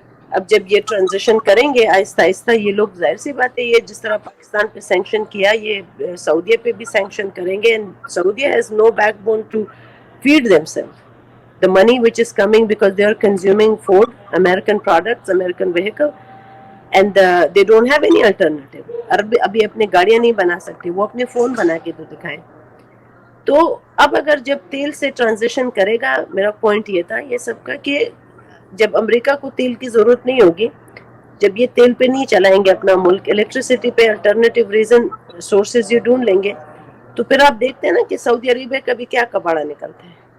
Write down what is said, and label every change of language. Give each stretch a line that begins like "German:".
Hindi: अब जब ये ट्रांजिशन करेंगे आहिस्ता आहिस्ता, ये लोग, जाहिर सी बात है, ये जिस तरह पाकिस्तान पे सैंक्शन किया, ये सऊदीया पे भी सैंक्शन करेंगे.
English: And Saudia has no backbone to feed themselves the money which is coming because they are consuming Ford, American products, American vehicle, and they don't have any alternative.
Hindi: अभी अपने गाड़ियाँ नहीं बना सकते, वो अपने फ़ोन बना के तो दिखाएं. तो अब अगर जब तेल से ट्रांजिशन करेगा, मेरा पॉइंट ये था ये सबका कि जब अमेरिका को तेल की ज़रूरत नहीं होगी, जब ये तेल पे नहीं चलाएंगे अपना मुल्क, इलेक्ट्रिसिटी पे अल्टरनेटिव रीज़न सोर्सेज ये ढूंढ लेंगे, तो फिर आप देखते हैं ना कि सऊदी अरेबिया का भी क्या कबाड़ा निकलता है.